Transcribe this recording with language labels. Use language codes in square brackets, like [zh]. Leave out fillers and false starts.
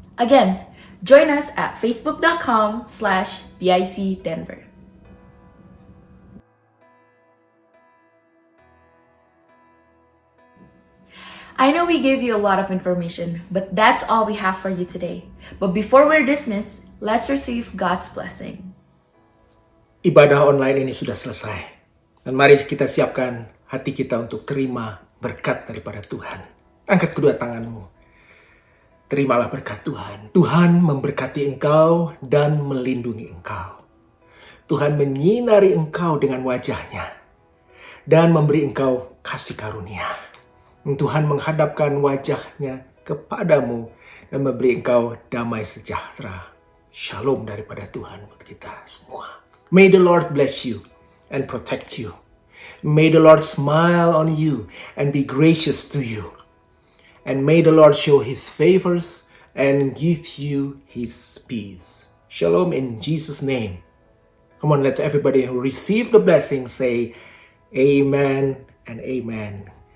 [en] Again, join us at facebook.com/BIC Denver. I know we gave you a lot of information, but that's all we have for you today. But before we're dismissed, let's receive God's blessing. [id] Ibadah online ini sudah selesai. Dan mari kita siapkan hati kita untuk terima berkat daripada Tuhan. Angkat kedua tanganmu. Terimalah berkat Tuhan. Tuhan memberkati engkau dan melindungi engkau. Tuhan menyinari engkau dengan wajahnya dan memberi engkau kasih karunia. Tuhan menghadapkan wajahnya kepadamu dan memberi engkau damai sejahtera. Shalom daripada Tuhan buat kita semua. [en] May the Lord bless you and protect you. May the Lord smile on you and be gracious to you. And may the Lord show his favors and give you his peace. Shalom in Jesus' name. Come on, let everybody who receive the blessing say amen and amen.